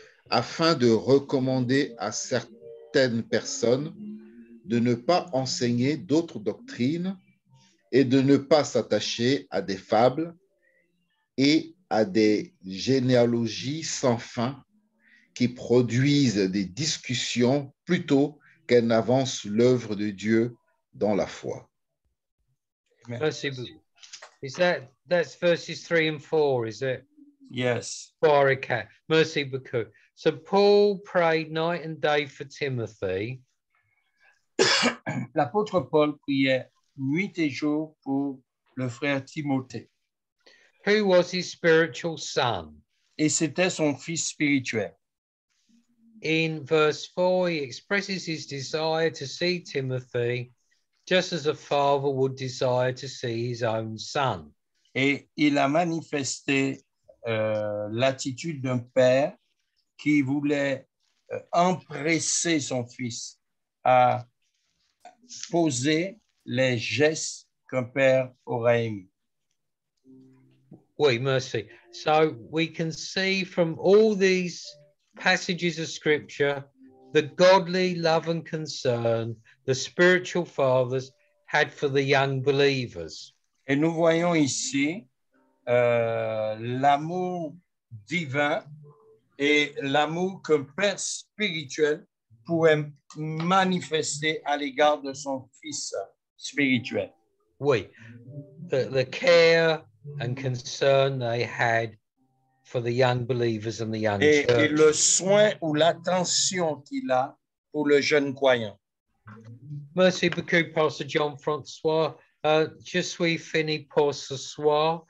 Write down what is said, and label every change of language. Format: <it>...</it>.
<fr>afin de recommander à certaines personnes de ne pas enseigner d'autres doctrines et de ne pas s'attacher à des fables et à des généalogies sans fin qui produisent des discussions plutôt qu'elles n'avancent l'œuvre de Dieu dans la foi.</fr> <en>Mercy, that's verses 3 and 4, is it? Yes.</en> <fr>Mercy beaucoup.</fr> <en>So Paul prayed night and day for Timothy.</en> <fr>L'apôtre Paul priait nuit et jour pour le frère Timothée.</fr> <en>Who was his spiritual son?</en> <fr>Et c'était son fils spirituel.</fr> <en>In verse 4, he expresses his desire to see Timothy just as a father would desire to see his own son.</en> <fr>Et il a manifesté l'attitude d'un père qui voulait empresser son fils à poser les gestes qu'un père aurait aimé. Oui, mercy.</fr> <en>So we can see from all these passages of scripture the godly love and concern the spiritual fathers had for the young believers.</en> <fr>Et nous voyons ici l'amour divin et l'amour qu'un père spirituel pourrait manifester à l'égard de son fils spirituel.</fr> <en>Oui, the care and concern they had for the young believers and the young</en> <fr>Et</fr> <en>church.</en> <fr>le soin ou l'attention qu'il a pour le jeune croyant. Merci beaucoup, Pastor John Francois. Je suis fini pour ce soir.</fr>